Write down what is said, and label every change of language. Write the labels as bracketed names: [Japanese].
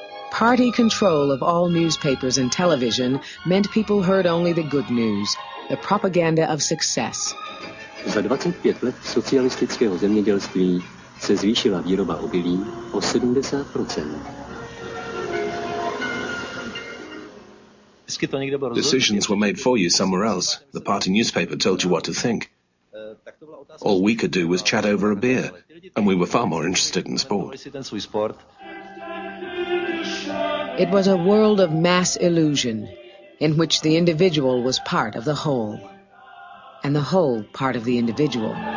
[English] Party control of all newspapers and television meant people heard only the good news, the propaganda of success. [Czech] Za 25 let socialistického zemědělství se zvýšila výroba obilí o 70%. [English] Decisions were made for you somewhere else. The party newspaper told you what to think. All we could do was chat over a beer, and we were far more interested in sport. It was a world of mass illusion, in which the individual was part of the whole, and the whole part of the individual.